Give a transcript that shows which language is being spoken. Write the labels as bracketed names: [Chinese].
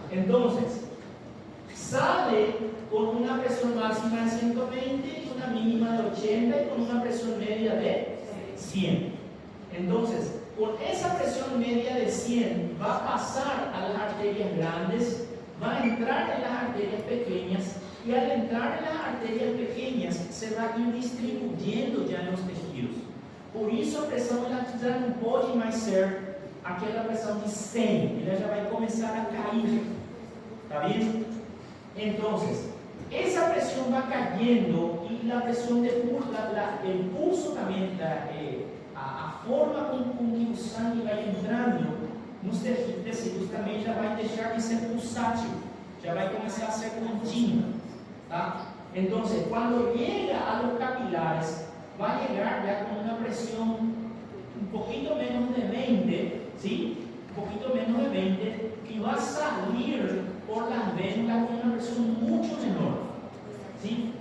[Spanish] Entonces, sale con una presión máxima de 120 y una mínima de 80 y con una presión media de 100. Entonces, con esa presión media de 100 va a pasar a las arterias grandes, va a entrar en las arterias pequeñas y al entrar en las arterias pequeñas se va a ir distribuyendo ya en los tejidos. [Portuguese] Por isso a pressão ela já não pode mais ser aquela pressão de 100, ela já vai começar a cair. [Spanish] ¿Está bien? Entonces, esa presión va cayendo y la presión de pulso, el pulso también, a forma con que el sangre va entrando [Portuguese] tecidos também já vai deixar de ser pulsátil, já vai começar a ser contínua, tá? Então, quando chega [Spanish] a los capilares, [Portuguese] vai chegar já com uma pressão um pouquinho menos de 20, ¿sí? [Spanish] Un poquito menos de 20, y va a salir por las venas con una presión mucho menor, ¿sí?